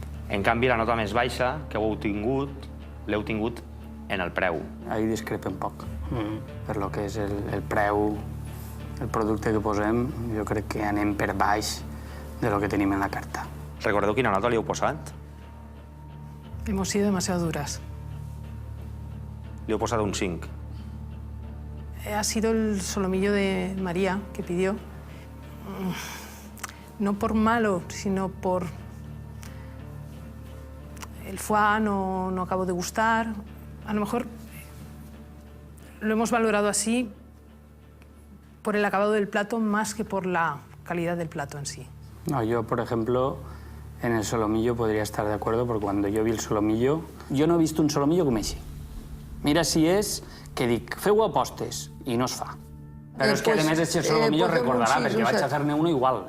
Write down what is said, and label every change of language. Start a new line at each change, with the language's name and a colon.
Catalan: En canvi, la nota més baixa que heu tingut, l'heu tingut en el preu.
Spanish: Ahí discrepa un poc.
Catalan: Per lo que és el preu, el producte que posem, jo crec que anem per baix de lo que tenim en la carta. Recordeu quina nota li heu posat?
Spanish: Hemos sido demasiado duras.
Catalan: Li heu posat un 5.
Spanish: Ha sido el solomillo de María que pidió. No por malo, sino por... El foie no acabó de gustar. A lo mejor lo hemos valorado así por el acabado del plato más que por la calidad del plato en sí. No, yo, por ejemplo, en el solomillo podría estar de acuerdo, porque cuando yo vi el solomillo, yo no he visto un solomillo
Catalan: com així. Mira si és que dic, feu apostes, i no es fa. Però és que, a més, el solomillo recordarà, perquè vaig a fer-ne uno igual.